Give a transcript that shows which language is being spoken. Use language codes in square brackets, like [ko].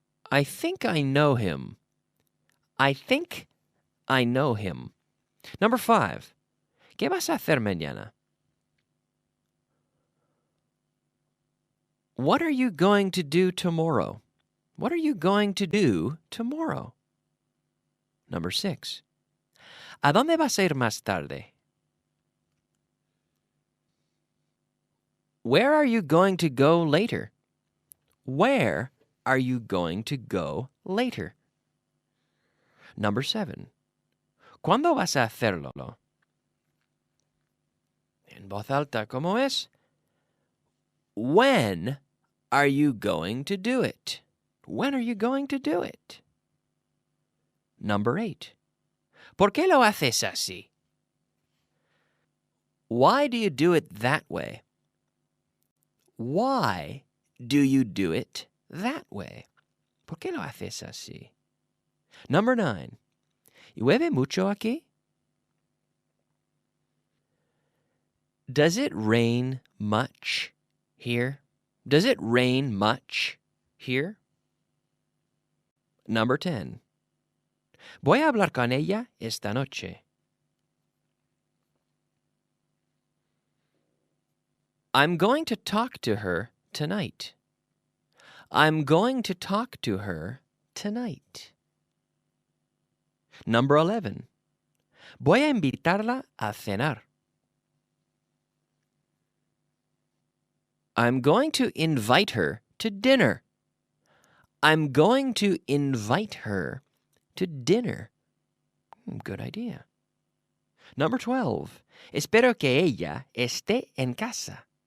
[en] I think I know him. I think I know him. Number 5. [es] ¿Qué vas a hacer mañana? [en] What are you going to do tomorrow? What are you going to do tomorrow? Number 6. [es] ¿A dónde vas a ir más tarde? [en] Where are you going to go later? Where are you going to go later? Number 7. [es] ¿Cuándo vas a hacerlo? En voz alta, ¿cómo es? [en] When are you going to do it? When are you going to do it? Number 8. [es] ¿Por qué lo haces así? [en] Why do you do it that way? Why do you do it that way? [es] ¿Por qué lo haces así? [en] Number 9. [es] ¿Llueve mucho aquí? [en] Does it rain much here? Does it rain much here? Number 10. [es] Voy a hablar con ella esta noche. [en] I'm going to talk to her tonight. I'm going to talk to her tonight. Number 11. [es] Voy a invitarla a cenar. [en] I'm going to invite her to dinner. I'm going to invite her to dinner. Good idea. Number 12. [es] Espero que ella esté en casa.